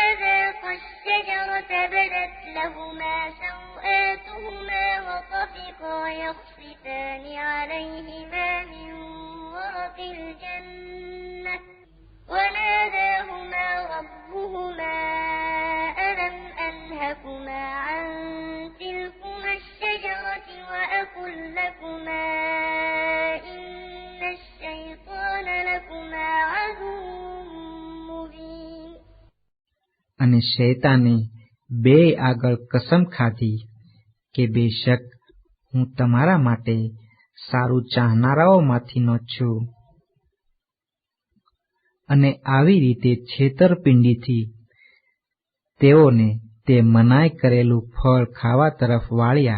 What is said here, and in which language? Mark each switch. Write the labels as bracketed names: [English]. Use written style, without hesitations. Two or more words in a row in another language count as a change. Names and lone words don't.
[Arabic] ذاقا الشجرة بدت لهما سوآتهما وطفقا يخصفان عليهما من ورق الجنة وناداهما ربهما ألم أنهكما عن تلكما الشجرة وأقل لكما إن الشيطان لكما عدو مبين. [Gujarati] અને શૈતાને બે આગળ કસમ ખાધી કે બેશક હું તમારા માટે સારું ચાહનારાઓમાંથીનો છું, અને આવી રીતે છેતરપિંડીથી તેઓને તે મનાઈ કરેલું ફળ ખાવા તરફ વાળ્યા.